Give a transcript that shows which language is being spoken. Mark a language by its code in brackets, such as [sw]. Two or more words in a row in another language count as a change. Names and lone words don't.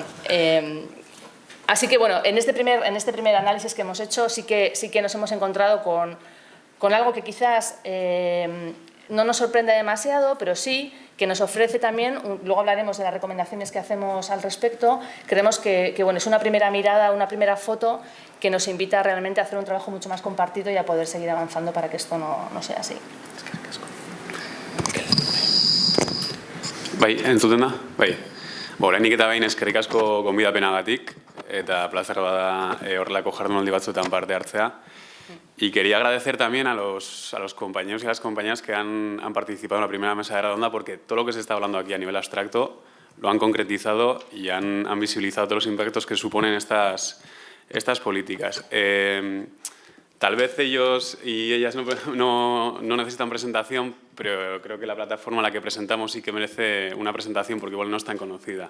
[es] Así que, bueno, en este primer análisis que hemos hecho sí que nos hemos encontrado con algo que quizás no nos sorprende demasiado, pero sí que nos ofrece también, luego hablaremos de las recomendaciones que hacemos al respecto. Creemos que bueno, es una primera mirada, una primera foto que nos invita realmente a hacer un trabajo mucho más compartido y a poder seguir avanzando para que esto no sea así. [eu] Bai, entzuten da? Bai. Oraindik eta behin eskerrik asko gonbidapenagatik eta plazer bada horrelako jardunaldi batzuetan parte hartzea. [es] Y quería agradecer también a los compañeros y a las compañeras que han participado en la primera mesa de redonda, porque todo lo que se está hablando aquí a nivel abstracto lo han concretizado y han visibilizado todos los impactos que suponen estas políticas. Tal vez ellos y ellas no necesitan presentación, pero creo que la plataforma a la que presentamos sí que merece una presentación porque igual no es tan conocida.